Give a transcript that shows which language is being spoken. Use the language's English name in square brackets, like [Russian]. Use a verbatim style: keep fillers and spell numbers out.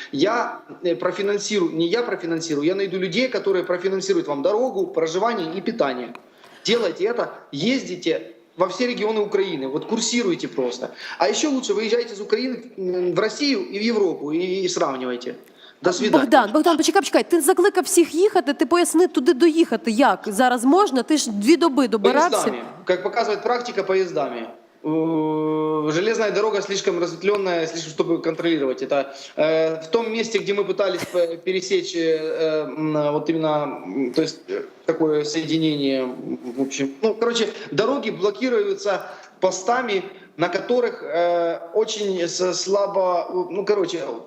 [Russian] Я профинансирую, не я профинансирую, я найду людей, которые профинансируют вам дорогу, проживание и питание. Делайте это, ездите во все регионы Украины, вот курсируйте просто. А еще лучше выезжайте из Украины в Россию [Ukrainian] і в Європу і [Russian] сравнюйте. До свидания. [Ukrainian] Богдан, Богдан, почекай, почекай. Ти закликав всіх їхати, ти поясни, туди доїхати як? Зараз можна? Ти ж дві доби добирався. [Russian] Поездами. Как показывает практика, поездами. Железная дорога слишком разветвленная, слишком, чтобы контролировать это. В том месте, где мы пытались пересечь вот именно, то есть такое соединение, в общем, ну, короче, дороги блокируются постами, на которых очень слабо, ну, короче,